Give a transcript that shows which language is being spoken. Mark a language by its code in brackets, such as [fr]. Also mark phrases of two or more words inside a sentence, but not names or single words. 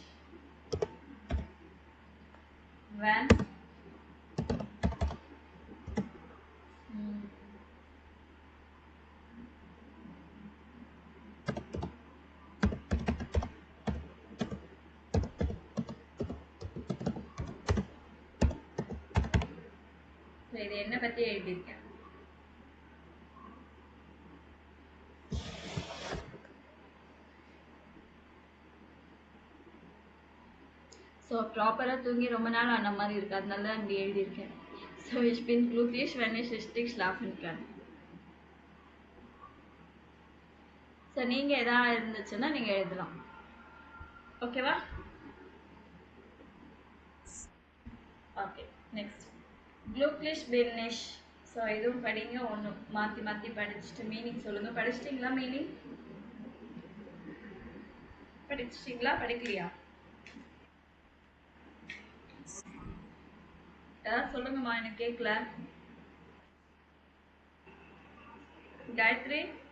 [ta] wenn ம், so இது என்ன பத்தி எழுதியிருக்கேன்? ஸோ ப்ராப்பராக தூங்கி ரொம்ப நாள் ஆன மாதிரி இருக்கு, அதனால தான் இப்படி எழுதியிருக்கேன். [de] ஸோ ich bin glücklich, wenn ich richtig schlafen kann. [ta] ஸோ நீங்கள் எதாவது இருந்துச்சுன்னா நீங்கள் எழுதலாம். ஓகேவா? ஓகே, நெக்ஸ்ட் [de] glücklich bin ich. [ta] ஸோ இதுவும் படிங்க, ஒன்று மாற்றி மாற்றி படிச்சுட்டு மீனிங் சொல்லுங்கள். படிச்சிட்டிங்களா? மீனிங் படிச்சிட்டிங்களா? படிக்கலையா? ஏதாவது சொல்லுங்கம்மா, எனக்கு கேட்கல. காயத்ரி.